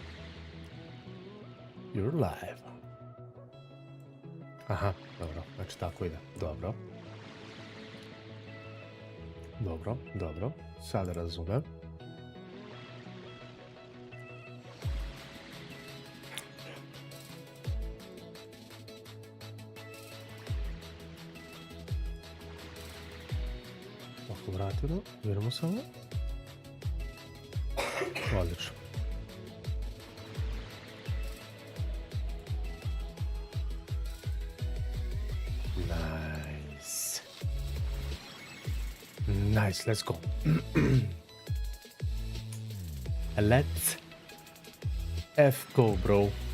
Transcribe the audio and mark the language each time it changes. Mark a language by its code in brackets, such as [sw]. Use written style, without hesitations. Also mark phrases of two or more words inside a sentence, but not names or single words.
[en] You're live. [sr] Aha, dobro. Znači tako ide. Dobro. Dobro, dobro. Sad razumem. Vratimo, vidimo samo. Odlično. [en] Nice. Nice, let's go. Let's go, bro.